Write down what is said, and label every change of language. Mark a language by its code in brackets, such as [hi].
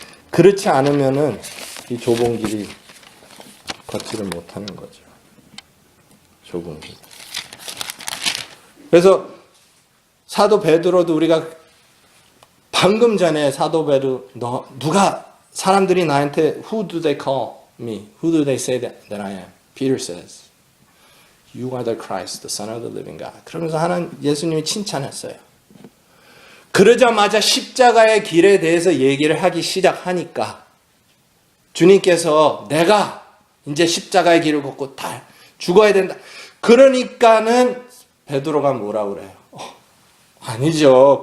[ko] 그렇지 않으면은 이 좁은 길이 걷지를 못하는 거죠. 좁은 길. 그래서 사도 베드로도 우리가 방금 전에 사도 베드로 사람들이 나한테 [en] Who do they call me? Who do they say that I am? Peter says, You are the Christ, the Son of the living God. [ko] 그러면서 예수님이 칭찬했어요. 그러자마자 십자가의 길에 대해서 얘기를 하기 시작하니까 주님께서 내가 이제 십자가의 길을 걷고 다 죽어야 된다. 그러니까는 베드로가 뭐라고 그래요? 아니죠.